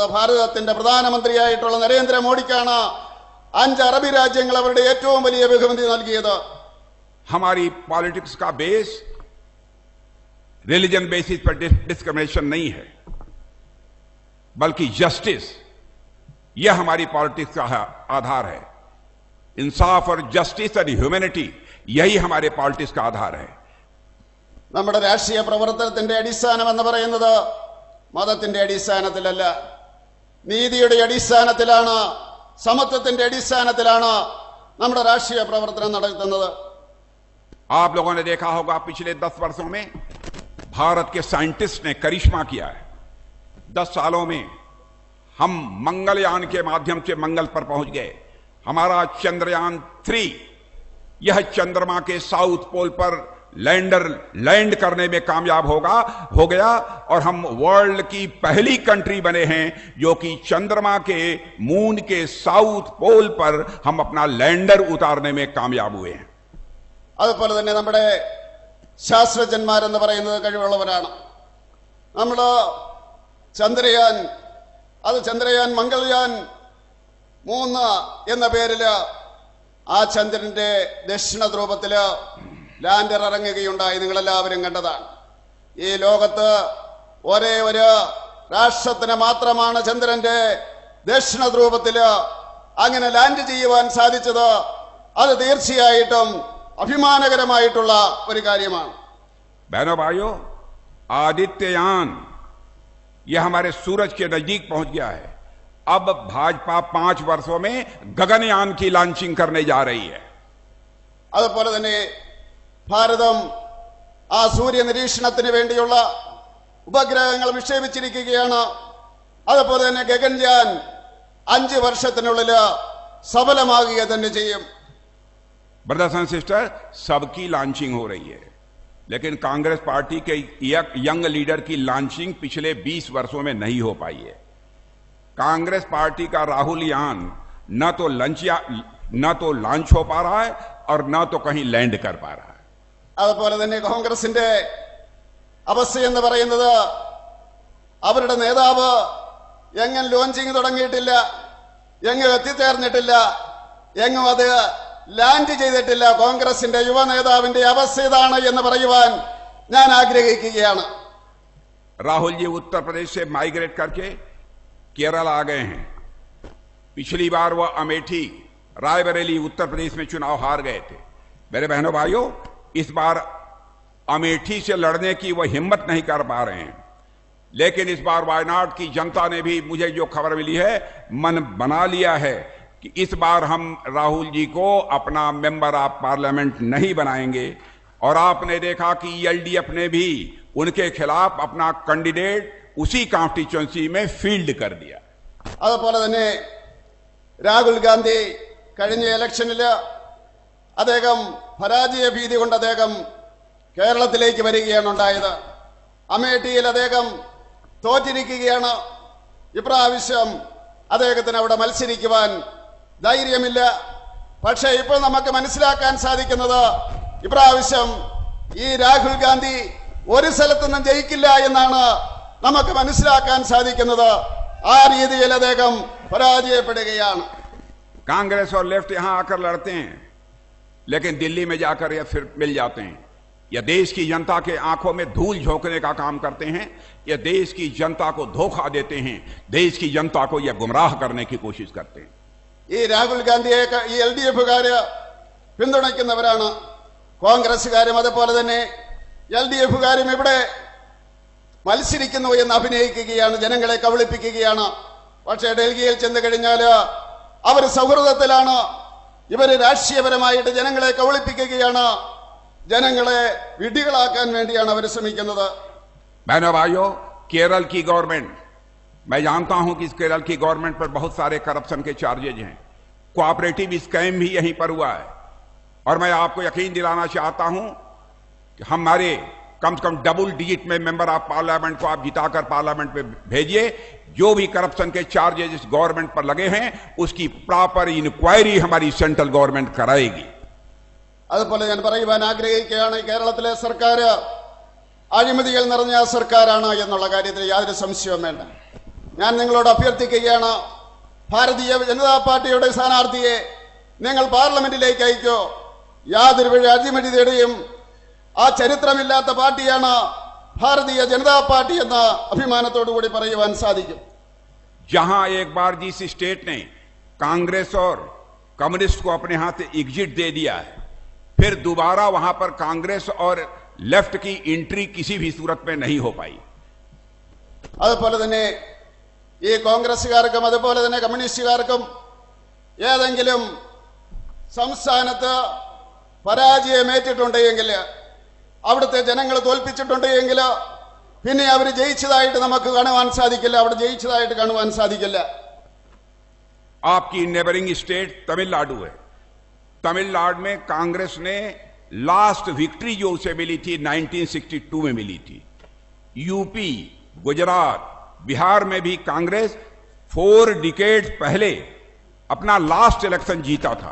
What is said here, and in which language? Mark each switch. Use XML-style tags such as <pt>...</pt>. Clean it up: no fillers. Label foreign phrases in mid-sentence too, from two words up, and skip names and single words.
<ml>ഭാരതത്തിന്റെ പ്രധാനമന്ത്രിയായിട്ടുള്ള നരേന്ദ്രമോദിക്കാണ് 5 അറബി രാജ്യങ്ങൾ അവരുടെ ഏറ്റവും വലിയ ബഹുമതി നൽകിയത്.</ml> <hi>हमारी पॉलिटिक्स का</hi> <en>base religion basis</en> <hi>पर डिस्क्रिमिनेशन नहीं है, बल्कि जस्टिस, यह हमारी पॉलिटिक्स का आधार है। इंसाफ और जस्टिस और ह्यूमैनिटी, यही हमारे पॉलिटिक्स का आधार है।</hi> <ml>നമ്മുടെ രാഷ്ട്രീയ പ്രവർത്തനത്തിന്റെ അടിസ്ഥാനം എന്ന് പറയുന്നത് മതത്തിന്റെ അടിസ്ഥാനത്തിലല്ല, നീതിയുടെ അടിസ്ഥാനത്തിലാണ്, സമത്വത്തിന്റെ അടിസ്ഥാനത്തിലാണ് നമ്മുടെ രാഷ്ട്രീയ പ്രവർത്തനം നടത്തുന്നത്.</ml> <hi>आप लोगों ने देखा होगा पिछले 10 वर्षों में भारत के साइंटिस्ट ने करिश्मा किया है। 10 सालों में हम मंगलयान के माध्यम से मंगल पर पहुंच गए। हमारा चंद्रयान 3 यह चंद्रमा के</hi> <en>south pole</en> <hi>पर</hi> <en>lander land</en> <hi>करने में कामयाब हो गया और हम वर्ल्ड की पहली कंट्री बने हैं जो कि चंद्रमा के मून के</hi> <en>south pole</en> <hi>पर हम अपना लैंडर उतारने में कामयाब हुए हैं।</hi> <ml>അതുപോലെ തന്നെ നമ്മുടെ ശാസ്ത്രജ്ഞന്മാരെന്ന് പറയുന്നത് കഴിവുള്ളവരാണ്. നമ്മൾ ചന്ദ്രയാൻ മംഗൾയാൻ 3 എന്ന പേരില് ആ ചന്ദ്രന്റെ ദക്ഷിണ ധ്രുവത്തില് ലാൻഡർ ഇറങ്ങുകയുണ്ടായി. നിങ്ങളെല്ലാവരും കണ്ടതാണ്. ഈ ലോകത്ത് ഒരേ ഒരു രാഷ്ട്രത്തിന് മാത്രമാണ് ചന്ദ്രന്റെ ദക്ഷിണ ധ്രുവത്തില് അങ്ങനെ ലാൻഡ് ചെയ്യുവാൻ സാധിച്ചത്. അത് തീർച്ചയായിട്ടും അഭിമാനകരമായിട്ടുള്ള ഒരു കാര്യമാണ്.</ml> <hi>बहनों भाइयों, आदित्ययान यह हमारे सूरज के नजदीक पहुंच गया है। अब भाजपा 5 वर्षों में गगनयान की लॉन्चिंग करने जा रही है।</hi> <ml>അതുപോലെ തന്നെ ഭാരതം ആ സൂര്യ നിരീക്ഷണത്തിന് വേണ്ടിയുള്ള ഉപഗ്രഹങ്ങൾ വിക്ഷേപിച്ചിരിക്കുകയാണ്. അതുപോലെ തന്നെ ഗഗൻയാൻ 5 വർഷത്തിനുള്ളിൽ സഫലമാകുക തന്നെ ചെയ്യും.</ml> <en>brothers and sister,</en> <hi>सबकी लॉन्चिंग हो रही है, लेकिन कांग्रेस पार्टी के</hi> <en>young leader</en> <hi>की लॉन्चिंग पिछले 20 वर्षों में नहीं हो पाई है। कांग्रेस पार्टी का राहुल यान न तो लॉन्च हो पा रहा है और न तो कहीं लैंड कर पा रहा है।</hi> <ml>അതുപോലെ തന്നെ കോൺഗ്രസിന്റെ അവസ്ഥയെന്ന് പറയുന്നത് അവരുടെ നേതാവ് എങ്ങും ലോഞ്ചിങ് തുടങ്ങിയിട്ടില്ല, എങ്ങും എത്തിച്ചേർന്നിട്ടില്ല, എങ്ങും അത് ലാൻഡ് ചെയ്തിട്ടില്ല. കോൺഗ്രസിന്റെ യുവ നേതാവിന്റെ അവസ്ഥ ഇതാണ് എന്ന് പറയുവാൻ ഞാൻ ആഗ്രഹിക്കുകയാണ്.</ml> <hi>राहुल जी उत्तर प्रदेश से माइग्रेट करके केरल आ गए हैं। पिछली बार वह अमेठी, रायबरेली, उत्तर प्रदेश में चुनाव हार गए थे। मेरे बहनों भाइयों, इस बार अमेठी से लड़ने की वह हिम्मत नहीं कर पा रहे हैं, लेकिन इस बार वायनाड की जनता ने भी, मुझे जो खबर मिली है, मन बना लिया है कि इस बार हम राहुल जी को अपना</hi> <en>member of parliament</en> <hi>नहीं बनाएंगे। और आपने देखा कि एलडीएफ ने भी उनके खिलाफ अपना कैंडिडेट उसी कॉन्स्टिट्यूएंसी में फील्ड कर दिया।</hi> <ml>അതുപോലെ തന്നെ രാഹുൽ ഗാന്ധി കഴിഞ്ഞ ഇലക്ഷനിൽ അദ്ദേഹം പരാജയ ഭീതി കൊണ്ട് അദ്ദേഹം കേരളത്തിലേക്ക് വരികയാണ് ഉണ്ടായത്. അമേഠിയിൽ അദ്ദേഹം തോറ്റിരിക്കുകയാണ്. ഇപ്രാവശ്യം അദ്ദേഹത്തിന് അവിടെ മത്സരിക്കുവാൻ ധൈര്യമില്ല. പക്ഷേ ഇപ്പോൾ നമുക്ക് മനസ്സിലാക്കാൻ സാധിക്കുന്നത് ഇപ്രാവശ്യം ഈ രാഹുൽ ഗാന്ധി ഒരു സ്ഥലത്തുനിന്നും ജയിക്കില്ല എന്നാണ് നമുക്ക് മനസ്സിലാക്കാൻ സാധിക്കുന്നത്. ആ രീതിയിൽ അദ്ദേഹം പരാജയപ്പെടുകയാണ്.</ml> <hi>कांग्रेस और लेफ्ट यहां आकर लड़ते हैं, लेकिन दिल्ली में जाकर या फिर मिल जाते हैं। या देश की जनता के आंखों में धूल झोंकने का काम करते हैं, या देश की जनता को धोखा देते हैं, देश की जनता को यह गुमराह करने की कोशिश करते हैं।</hi> <ml>ഈ രാഹുൽ ഗാന്ധിയെ ഈ LDF-കാര് പിന്തുണയ്ക്കുന്നവരാണ്. കോൺഗ്രസ്സുകാരും അതുപോലെ തന്നെ LDF-കാരും ഇവിടെ മത്സരിക്കുന്നു എന്ന് അഭിനയിക്കുകയാണ്, ജനങ്ങളെ കബളിപ്പിക്കുകയാണ്. പക്ഷേ ഡൽഹിയിൽ ചെന്ന് കഴിഞ്ഞാൽ അവർ സൗഹൃദത്തിലാണ്. ഇവര് രാഷ്ട്രീയപരമായിട്ട് ജനങ്ങളെ കബളിപ്പിക്കുകയാണ്, ജനങ്ങളെ വിഡ്ഢികളാക്കാൻ വേണ്ടിയാണ് അവർ ശ്രമിക്കുന്നത്.</ml> <hi>बहनों भाइयों, केरल की गवर्नमेंट, मैं जानता हूं कि इस केरल की गवर्नमेंट पर बहुत सारे करप्शन के चार्जेज हैं।</hi> <en>cooperative scam</en> <hi>भी यहीं पर हुआ है। और मैं आपको यकीन दिलाना चाहता हूं कि हमारे कम से कम</hi> <en>double digit</en> <hi>में</hi> <en>member of parliament</en> <hi>को आप जिताकर पार्लियामेंट में भेजिए। जो भी करप्शन के चार्जेस इस गवर्नमेंट पर लगे हैं, उसकी</hi> <en>proper inquiry</en> <hi>हमारी</hi> <en>central government</en> <hi>कराएगी।</hi> <ml>അതുപോലെ ഞാൻ പറയുവാൻ ആഗ്രഹിക്കുകയാണ്, കേരളത്തിലെ സർക്കാർ അഴിമതികൾ നിറഞ്ഞ സർക്കാരാണ് എന്നുള്ള കാര്യത്തിൽ യാതൊരു സംശയവും വേണ്ട. ഞാൻ നിങ്ങളോട് അഭ്യർത്ഥിക്കുകയാണ്, ഭാരതീയ ജനതാ പാർട്ടിയുടെ സ്ഥാനാർത്ഥിയെ നിങ്ങൾ പാർലമെന്റിലേക്ക് അയക്കോ. യാതൊരു വഴി അഴിമതിയുടെയും ആ ചരിത്രമില്ലാത്ത പാർട്ടിയാണ് ഭാരതീയ ജനതാ പാർട്ടി എന്ന അഭിമാനത്തോടു കൂടി പറയുവാൻ സാധിക്കും.</ml> <hi>जहां एक बार जिस स्टेट ने कांग्रेस और कम्युनिस्ट को अपने हाथ से एग्जिट दे दिया है, फिर दोबारा वहां पर कांग्रेस और लेफ्ट की एंट्री किसी भी सूरत में नहीं हो पाई।</hi> <ml>അതുപോലെ തന്നെ ഈ കോൺഗ്രസ്സുകാർക്കും അതുപോലെ തന്നെ കമ്മ്യൂണിസ്റ്റുകാർക്കും ഏതെങ്കിലും സംസ്ഥാനത്ത് പരാജയമേറ്റിട്ടുണ്ടെങ്കിൽ, അവിടുത്തെ ജനങ്ങൾ തോൽപ്പിച്ചിട്ടുണ്ടെങ്കിൽ പിന്നെ അവർ ജയിച്ചതായിട്ട് നമുക്ക് കാണുവാൻ സാധിക്കില്ല, അവിടെ ജയിച്ചതായിട്ട് കാണുവാൻ സാധിക്കില്ല.</ml> <hi>आपकी</hi> <en>neighbouring state</en> <hi>तमिलनाडु है। तमिलनाडु में कांग्रेस ने</hi> <en>last victory</en> <hi>जो उसे मिली थी 1962 में मिली थी। यूपी, गुजरात, बिहार में भी कांग्रेस 4 डिकेड्स पहले अपना</hi> <en>last election</en> <hi>जीता था।</hi>